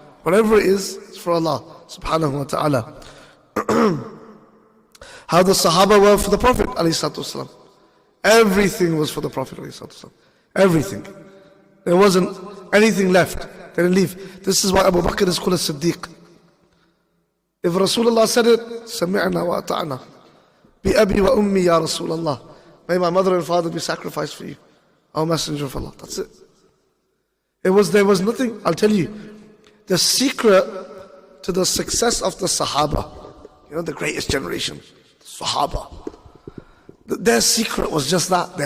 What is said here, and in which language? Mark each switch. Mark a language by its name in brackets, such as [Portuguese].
[English] Whatever it is, it's for Allah subhanahu wa ta'ala. How the Sahaba were for the Prophet ﷺ. Everything was for the Prophet ﷺ. Everything. There wasn't anything left. They didn't leave. This is why Abu Bakr is called a Siddiq. If Rasulullah said it, [Arabic] سَمِعْنَا وَأَطَعْنَا بِأَبِي وَأُمِّي يَا رَسُولَ اللَّهِ. [English] May my mother and father be sacrificed for you, O Messenger of Allah. That's it. There was nothing. I'll tell you, the secret to the success of the Sahaba, you know, the greatest generation, the Sahaba, their secret was just that.